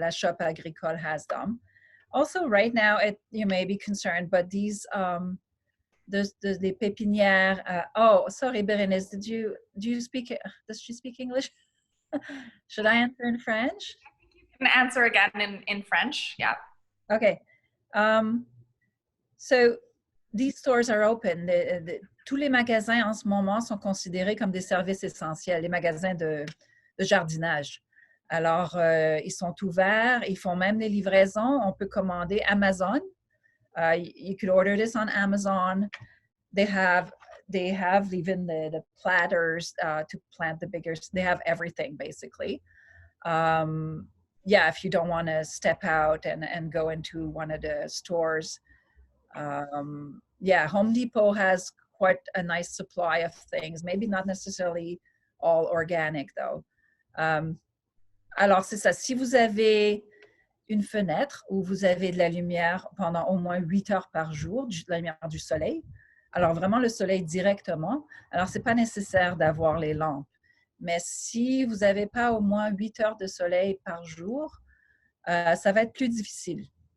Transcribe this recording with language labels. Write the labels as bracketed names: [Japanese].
[English] La Shop Agricole has them. Also, right now, you may be concerned, but these, the pépinières. Oh, sorry, Berenice, does she speak English? Should I answer in French? You can answer again in French, yeah. Okay. So these stores are open. [French] Tous les magasins en ce moment sont considérés comme des services essentiels, les magasins de jardinage. Alors, ils sont ouverts, ils font même des livraisons. On peut commander Amazon. [English] You could order this on Amazon. They have even the platters to plant the bigger. They have everything, basically. Yeah, if you don't want to step out and go into one of the stores. Yeah, Home Depot has quite a nice supply of things. Maybe not necessarily all organic, though. [French] Alors, c'est ça. Si vous avez une fenêtre où vous avez de la lumière pendant au moins 8 heures par jour, de la lumière du soleil, alors vraiment le soleil directement, alors c'est pas nécessaire d'avoir les lampes. Mais si vous n'avez pas au moins 8 heures de soleil par jour, ça va être plus difficile.